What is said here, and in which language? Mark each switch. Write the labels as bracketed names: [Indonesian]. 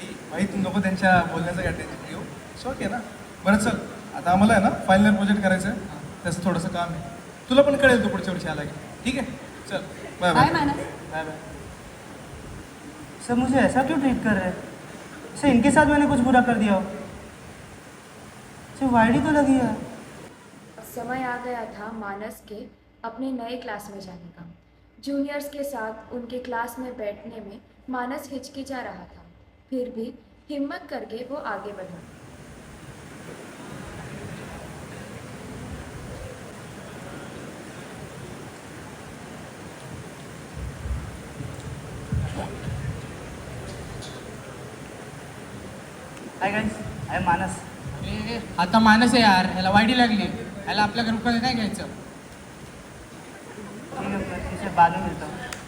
[Marathi] भाई तू नको त्यांच्या बोलण्याचं काय टेन्शन घेऊ. शॉक आहे ना. बरं चल, आता आम्हाला आहे ना फायनल प्रोजेक्ट करायचं आहे. त्याचं थोडंसं काम आहे. तुला पण कळेल तो पुढच्या वर्षी आला की. [Hindi] ठीक है, चल बाय [English] Bye Manas. Bye bye. [Hindi] सब मुझे ऐसा क्यों ट्रीट कर रहे हैं? जैसे इनके साथ मैंने कुछ बुरा कर दिया हो. सिर्फ वाइडी तो लगी है. समय आ गया था मानस के अपने नए क्लास में जाने का. जूनियर्स के साथ उनके क्लास में बैठने में मानस हिचकिचा रहा था. फिर भी हिम्मत करके वो आगे बढ़ा. [English] Hi guys, I am Manas. [Marathi] आता मानस आहे यार, ह्याला वाईडी लागली. ह्याला आपल्या ग्रुपमध्ये काय घ्यायचं. [Hindi] ठीक है, मैं तुमसे बाद में मिलता हूँ.